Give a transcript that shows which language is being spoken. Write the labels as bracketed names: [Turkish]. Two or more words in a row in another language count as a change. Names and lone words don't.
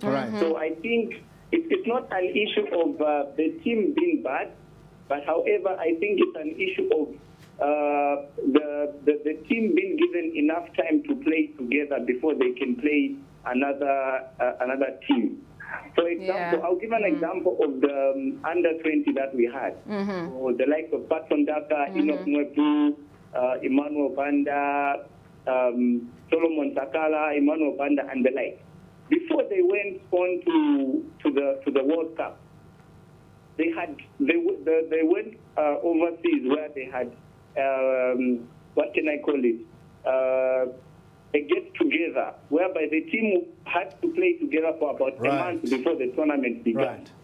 [English] So I think it's not an issue of the team being bad, but however, I think it's an issue of the team being given enough time to play together before they can play another team. For example, I'll give an example of the under-20 that we had. So the likes of Patson Daka, Enoch Mwepu, Emmanuel Banda, Solomon Sakala, Emmanuel Banda, and the like. Before they went on to the World Cup, they went overseas where they had what can I call it? A get-together, whereby the team had to play together for about a month before the tournament began.